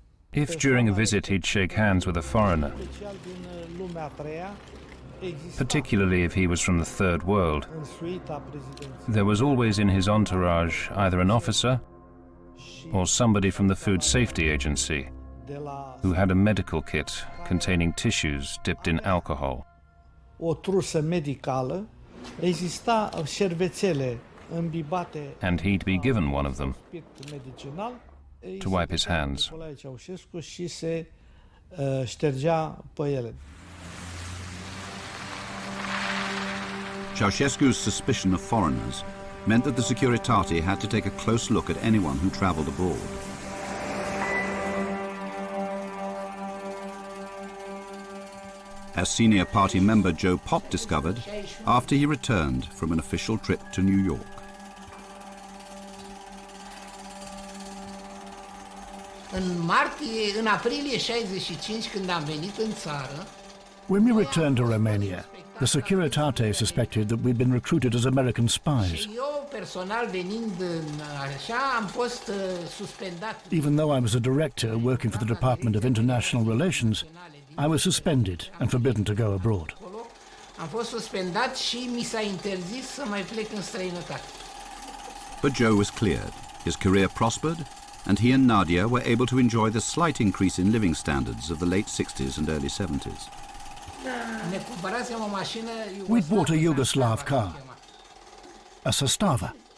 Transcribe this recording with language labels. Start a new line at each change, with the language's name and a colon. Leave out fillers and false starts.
English: If during a visit he'd shake hands with a foreigner, particularly if he was from the Third World, there was always in his entourage either an officer or somebody from the Food Safety Agency who had a medical kit containing tissues dipped in alcohol.
Romanian: O trusă medicală, exista șervețele îmbibate.
English: And he'd be given one of them
Romanian: Spirit medicinal.
English: to wipe his hands.
Romanian: Ceaușescu și se ștergea pe ele.
English: Ceausescu's suspicion of foreigners meant that the Securitate had to take a close look at anyone who travelled abroad. As senior party member Joe Pop discovered after he returned from an official trip to New York.
Romanian: În aprilie 65, când am venit în țară,
English: When we returned to Romania, the Securitate suspected that we'd been recruited as American spies.
Romanian: și eu personal venind așa, am fost suspendat.
English: Even though I was a director working for the Department of International Relations, I was suspended and forbidden to go abroad.
Romanian: Am fost suspendat și mi s-a interzis să mai plec în străinătate.
English: But Joe was cleared, his career prospered, and he and Nadia were able to enjoy the slight increase in living standards of the late 60s and early 70s.
Romanian: Ne cumpărasem o mașină
English: We'd bought a Yugoslav car, a Sastava.